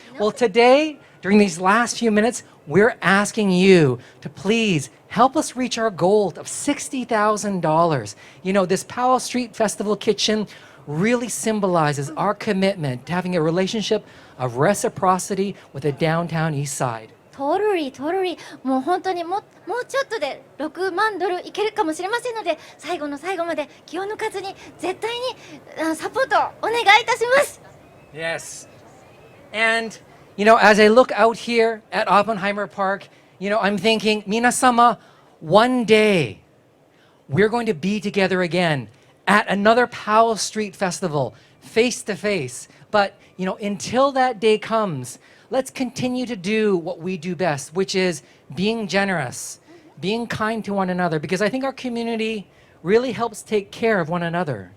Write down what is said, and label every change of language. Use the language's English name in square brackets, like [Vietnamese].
[English] Well, today, during these last few minutes, we're asking you to please help us reach our goal of $60,000. You know, this Powell Street Festival Kitchen really symbolizes our commitment to having a relationship of reciprocity with the downtown Eastside. Totally. [Japanese] もう本当にもうちょっとで6万ドルいけるかもしれませんので、最後の最後まで気を抜かずに絶対にサポートお願いいたします。 [English] Yes. And, you know, as I look out here at Oppenheimer Park, you know, I'm thinking, Minasama, one day we're going to be together again at another Powell Street Festival, face to face. But, you know, until that day comes, let's continue to do what we do best, which is being generous, being kind to one another, because I think our community really helps take care of one another.